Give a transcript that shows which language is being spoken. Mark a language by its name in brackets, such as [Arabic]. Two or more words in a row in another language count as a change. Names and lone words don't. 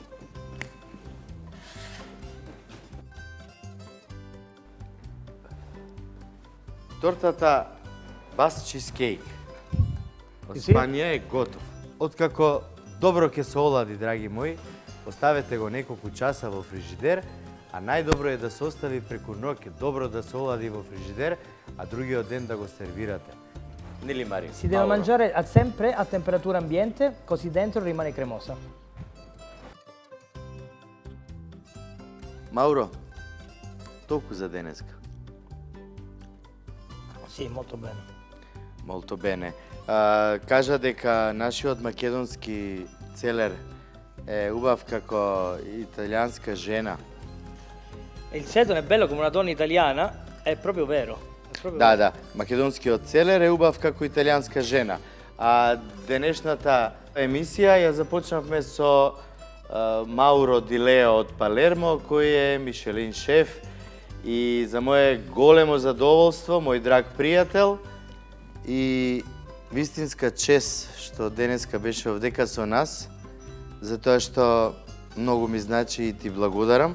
[Macedonian] Тортата Бас чизкейк од [Italian] Си? [Macedonian] Спанија е готов. Откако добро ќе се олади, драги мои, оставете го неколку часа во фрижидер, а најдобро е да се остави преку ноќ, добро да се олади во фрижидер, а другиот ден да го сервирате. Нели, Мари? [Italian] Si deve mangiare sempre a temperatura ambiente, così dentro rimane cremosa. [Macedonian] Мауро, толку за денеска. [Italian] Sì, molto bene. Molto bene. [Macedonian] Кажа дека нашиот македонски целер е убав како италијанска жена. [Italian] E il sedone è bello come una donna italiana, è proprio vero. È proprio [Macedonian] Да, [Italian] vero. [Macedonian] да, македонскиот целер е убав како италијанска жена. А денешната емисија ја започнавме со Мауро Ди Лео од Палермо, кој е Мишелин шеф и за мое големо задоволство, мој драг пријател и вистинска чест што денеска беше овдека со нас, затоа што многу ми значи и ти благодарам.